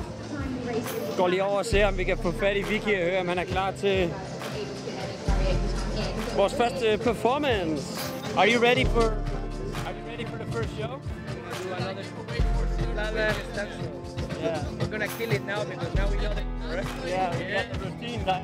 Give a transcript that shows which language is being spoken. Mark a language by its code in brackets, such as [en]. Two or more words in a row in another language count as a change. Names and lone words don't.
[da] Går lige over og ser, om vi kan få fat i Vicky og høre, om han er klar til vores første performance. [en] Are you ready for the first show? Do another yeah. We're gonna kill it now because now we know the right? Yeah, we got the routine down.